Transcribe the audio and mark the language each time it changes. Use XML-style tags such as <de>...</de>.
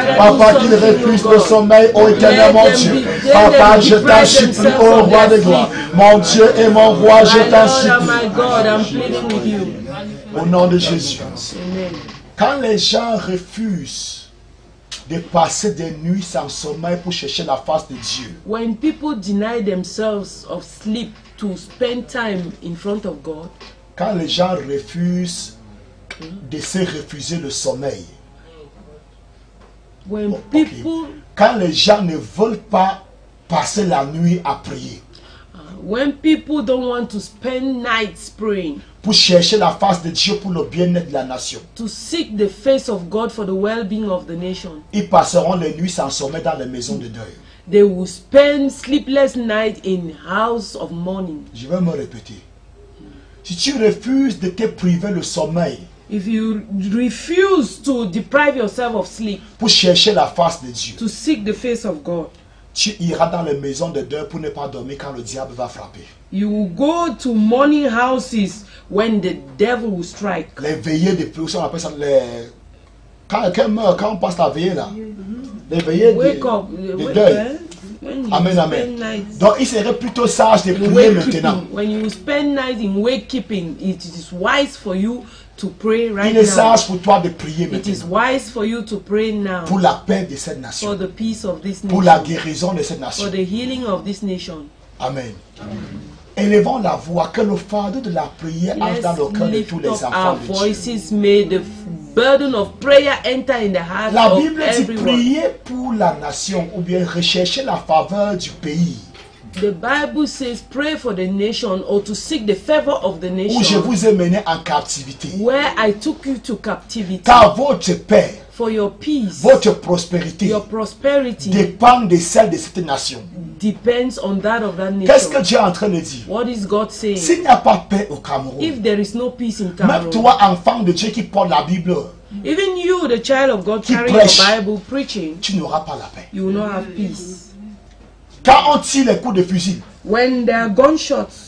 <fr>Papa, qu'il refuse le sommeil, oh éternel, mon Dieu. Papa, je t'en supplie, oh roi de gloire. Mon Dieu et mon roi, je t'en supplie. Au nom de Jésus. Quand les gens refusent de passer des nuits sans sommeil pour chercher la face de Dieu.</fr> <en>When people deny themselves of sleep to spend time in front of God.</en> <fr>Quand les gens refusent de se refuser le sommeil.</fr> <en>When people,</en> <fr>quand les gens ne veulent pas passer la nuit à prier.</fr> <en>When people don't want to spend nights praying.</en> <fr>Pour chercher la face de Dieu pour le bien-être de la nation.</fr> <en>To seek the face of God for the well-being of the nation.</en> <fr>Ils passeront les nuits sans sommeil dans les maisons de deuil.</fr> <en>They will spend sleepless nights in house of mourning.</en> <fr>Je vais me répéter. Si tu refuses de te priver le sommeil.</fr> <en>If you refuse to deprive yourself of sleep.</en> <fr>Pour chercher la face de Dieu.</fr> <en>To seek the face of God.</en> <fr>Tu iras dans les maisons de deuil pour ne pas dormir quand le diable va frapper.</fr> <en>You will go to mourning houses when the devil will strike.</en> <fr>Les veillées de prière, on appelle ça les... Quand quelqu'un meurt, quand on passe la veillée là. Les veillées de deuil. Amen, amen. Donc il serait plutôt sage de prier maintenant.</fr> <en>When you spend night in wake keeping, it is wise for you to pray right now.</en> <fr>Il est sage pour toi de prier maintenant.</fr> <en>It is wise for you to pray now.</en> <fr>Pour la paix de cette nation.</fr> <en>For the peace of this nation.</en> <fr>Pour la guérison de cette nation.</fr> <en>For the healing of this nation. Amen.</en> <fr>Élevons la voix, que le fardeau de la prière entre dans le cœur de tous les enfants de Dieu.</fr> <en>May the burden of prayer enter in the heart</en> <fr>la</fr> <en>of</en> <fr>Bible dit</fr> <en>everyone.</en> <fr>prier pour la nation ou bien rechercher la faveur du pays.</fr> <en>The Bible says pray for the nation or to seek the favor of the nation.</en> <fr>Où je vous ai mené en captivité.</fr> <en>Where I took you to captivity.</en> <fr>Car votre paix,</fr> <en>for your peace,</en> <fr>votre prospérité,</fr> <en>your prosperity</en> <fr>dépend de celle de cette nation.</fr> <en>Depends on that of that nation.</en> <fr>Qu'est-ce que Dieu est en train de dire?</fr> <en>What is God saying?</en> <fr>S'il n'y a pas de paix au Cameroun,</fr> <en>if there is no peace in Cameroon,</en> <fr>même toi, enfant de Dieu qui porte la Bible,</fr> <en>even you, the child of God, carrying</en> <fr>prêche,</fr> <en>the Bible, preaching,</en> <fr>tu n'auras pas la paix.</fr> <en>You will not have peace.</en> <fr>Quand on tire les coups de fusil,</fr> <en>when there are gunshots,</en>